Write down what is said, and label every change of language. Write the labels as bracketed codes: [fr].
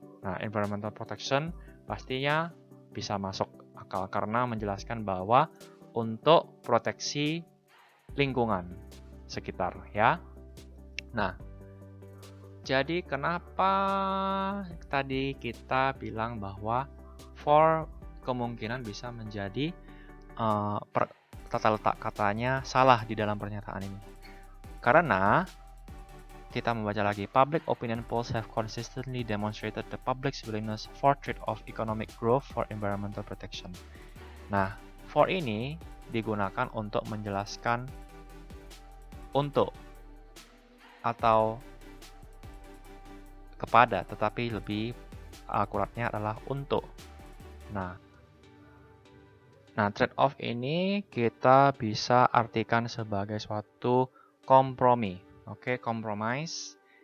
[id] Nah, environmental protection pastinya bisa masuk akal karena menjelaskan bahwa untuk proteksi lingkungan sekitar ya. Nah, jadi kenapa tadi kita bilang bahwa for kemungkinan bisa menjadi tata letak katanya salah di dalam pernyataan ini? Karena kita membaca lagi, [en] public opinion polls have consistently demonstrated the public's willingness for trade-off economic growth for environmental protection. [id] Nah, for ini digunakan untuk menjelaskan untuk atau kepada, tetapi lebih akuratnya adalah untuk. Nah, trade-off ini kita bisa artikan sebagai suatu kompromi. Oke, compromise.